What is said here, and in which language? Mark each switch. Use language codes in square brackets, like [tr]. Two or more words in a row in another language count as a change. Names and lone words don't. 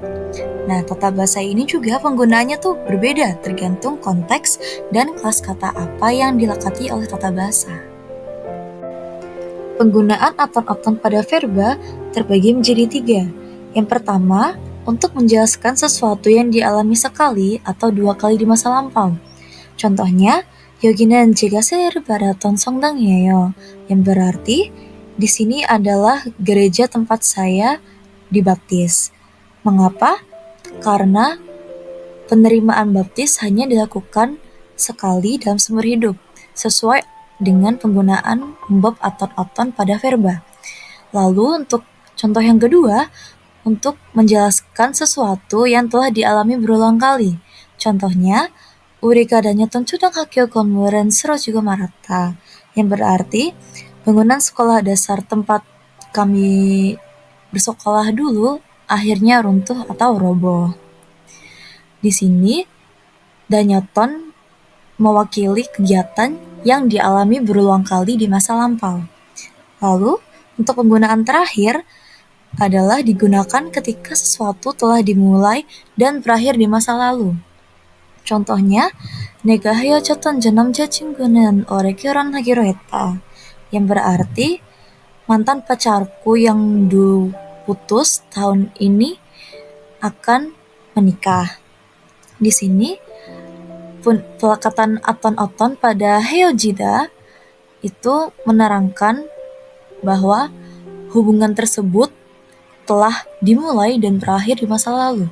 [id] Nah, tata bahasa ini juga penggunaannya tuh berbeda tergantung konteks dan kelas kata apa yang dilekati oleh tata bahasa. Penggunaan aton-aton pada verba terbagi menjadi 3. Yang pertama, untuk menjelaskan sesuatu yang dialami sekali atau 2 kali di masa lampau. Contohnya, [ko] 여기는 제가 새해를 받았던 성당이에요. [id] Yang berarti, di sini adalah gereja tempat saya dibaptis. Mengapa? Karena penerimaan baptis hanya dilakukan sekali dalam seumur hidup, sesuai dengan penggunaan verb aton-aton pada verba. Lalu untuk contoh yang kedua, untuk menjelaskan sesuatu yang telah dialami berulang kali. Contohnya, [ko] 우리가 다녔던 초등학교 건물은 쓰러지고 말았다. [id] Yang berarti, bangunan sekolah dasar tempat kami bersekolah dulu akhirnya runtuh atau roboh. Di sini, danyoton mewakili kegiatan yang dialami berulang kali di masa lampau. Lalu, untuk penggunaan terakhir adalah digunakan ketika sesuatu telah dimulai dan berakhir di masa lalu. Contohnya, [ko] 내가 헤어졌던 전 남자친구는 올해 결혼하기로 했다. [id] Yang berarti, mantan pacarku yang dulu putus tahun ini akan menikah. Di sini, pelekatan aton-aton pada 헤어지다 itu menerangkan bahwa hubungan tersebut telah dimulai dan berakhir di masa lalu.